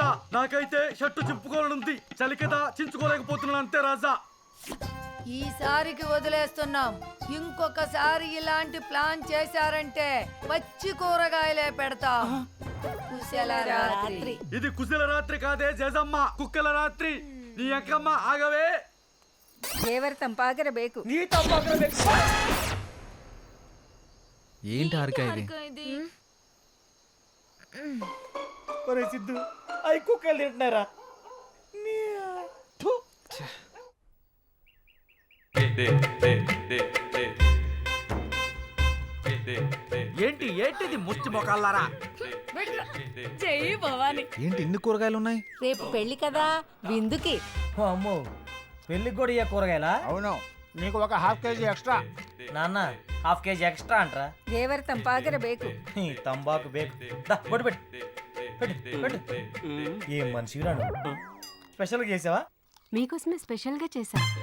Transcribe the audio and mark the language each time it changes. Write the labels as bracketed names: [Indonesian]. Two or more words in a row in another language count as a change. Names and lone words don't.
[Telugu] నాకైతే షర్టు చింపుకోవాలనుంది, చలి కదా చించుకోలేకపోతున్నాను అంతే రాజా. ఈసారికి వదిలేస్తున్నాం. ఇంకొకసారి ఇలాంటి ప్లాన్ చేశారంటే పచ్చి కూరగాయలే పెడతాం. కుశల రాత్రి. ఇది కుశల రాత్రి కాదే జేజమ్మ, కుక్కల రాత్రి. నీ అక్కమ్మ ఆగవే. [Kannada] ದೇವರ ತಂಪಾಗಿರಬೇಕು. [Telugu] నీ తప్ప ఏంటి హారిక ఇది? ఒరే సిద్ధు, అవి కుక్కలు తింటున్నారా? ఏంటి ఏంటిది ముచ్చి మొకాలారా? చెయ్యి భవాని. ఏంటి ఇన్ని కూరగాయలు ఉన్నాయి? రేపు పెళ్లి కదా, విందుకి. అమ్మో, పెళ్లికి కూడా ఇయ్య కూరగాయలా? అవును, నీకు ఒక ½ కేజీ ఎక్స్ట్రా. నాన్న, ½ కేజీ ఎక్స్ట్రా అంటరా? [Kannada] ದೇವರ ತಂಪಾಗಿರಬೇಕು. ತಂಬಾಕು ಬೇಕು. [Telugu] బొట్టు పెట్టు. ఏం మనిషి రాను. స్పెషల్గా చేసావా? మీకోసమే స్పెషల్ గా చేశా.